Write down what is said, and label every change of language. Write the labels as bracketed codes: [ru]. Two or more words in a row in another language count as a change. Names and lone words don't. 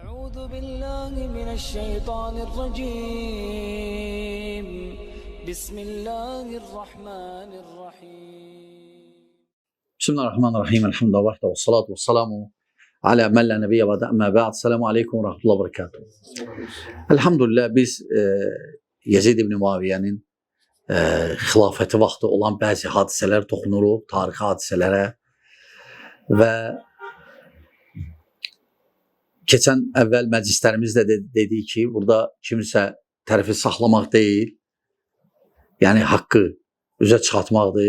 [ar] أعوذ بالله من الشيطان الرجيم بسم الله الرحمن الرحيم Bismillahirrahmanirrahim. الحمد لله وحده والصلاة والسلام على من لا نبي وأما بعد. السلام عليكم ورحمة الله وبركاته. [az] Elhamdülillah biz Yezid ibn Muaviye'nin xilafəti vaxtı olan bəzi hadisələr toxunuruq, tarixi hadisələrə və keçən əvvəl məclislərimizdə dedik ki, burada kimisə tərəfi saxlamaq deyil, yəni haqqı üzə çıxartmaqdır.